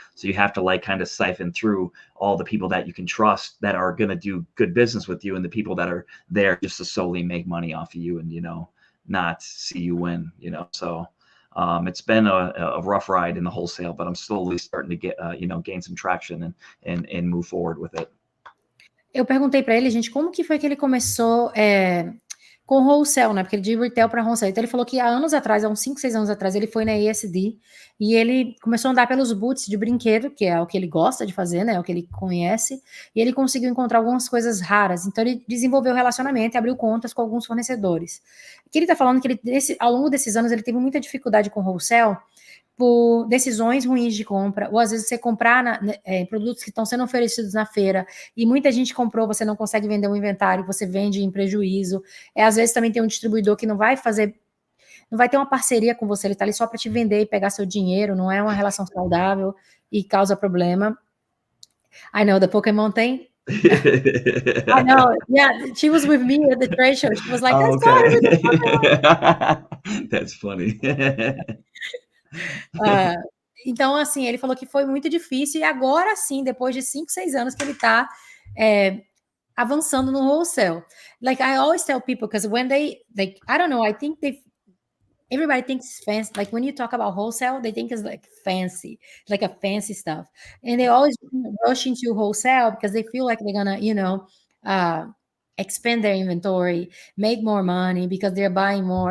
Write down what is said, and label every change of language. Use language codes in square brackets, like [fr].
[en] So you have to like kind of siphon through all the people that you can trust that are going to do good business with you and the people that are there just to solely make money off of you and, not see you win, So it's been a rough ride in the wholesale, but I'm slowly starting to get, gain some traction and move forward with it. [pt] Eu perguntei para ele, gente, como que foi que ele começou com wholesale, né? Porque ele de retail para wholesale. Então ele falou que há anos atrás, há uns 5, 6 anos atrás, ele foi na ESD e ele começou a andar pelos booths de brinquedo, que é o que ele gosta de fazer, né? O que ele conhece, e ele conseguiu encontrar algumas coisas raras. Então ele desenvolveu relacionamento e abriu contas com alguns fornecedores. O que ele tá falando que ao longo desses anos ele teve muita dificuldade com wholesale por decisões ruins de compra, ou às vezes você comprar produtos que estão sendo oferecidos na feira, e muita gente comprou, você não consegue vender um inventário, você vende em prejuízo. Às vezes também tem um distribuidor que não vai ter uma parceria com você, ele está ali só para te vender e pegar seu dinheiro, não é uma relação saudável e causa problema. [en] I know, the Pokémon thing. I know, yeah, she was with me at the trade show, she was like, that's okay. That's funny. [pt] Então, assim, ele falou que foi muito difícil, e agora sim, depois de 5, 6 anos que ele está avançando no wholesale. [en] Like, I always tell people, because when they, like, I don't know, I think everybody thinks it's fancy. Like, when you talk about wholesale, they think it's like fancy, like a fancy stuff. And they always rush into wholesale because they feel like they're gonna, expand their inventory, make more money because they're buying more.